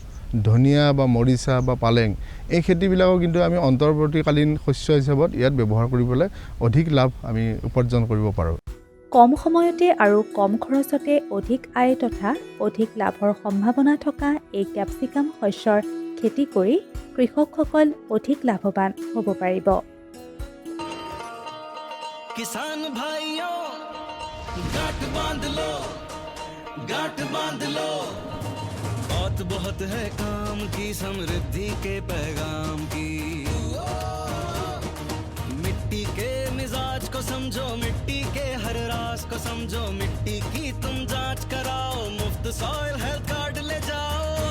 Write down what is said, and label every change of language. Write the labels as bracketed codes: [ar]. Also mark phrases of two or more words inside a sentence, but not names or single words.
[as] ধনিয়া বা মৰিচা বা পালেং, এই খেতিবিলাকো কিন্তু আমি অন্তৰ্বৰ্তীকালীন শস্য হিচাপত ইয়াত ব্যৱহাৰ কৰিবলৈ অধিক লাভ আমি উপাৰ্জন কৰিব পাৰোঁ। কম সময়তে আৰু কম খৰচতে অধিক আয় তথা অধিক লাভৰ সম্ভাৱনা থকা এই কেপচিকাম শস্যৰ খেতি কৰি কৃষকসকল অধিক লাভৱান হ'ব পাৰিব। [hi] किसान भाइयों गांठ बांध लो बात बहुत है काम की, समृद्धि के पैगाम की। मिट्टी के मिजाज को समझो, मिट्टी के हर राज को समझो, मिट्टी की तुम जांच कराओ, मुफ्त सॉइल हेल्थ कार्ड ले जाओ।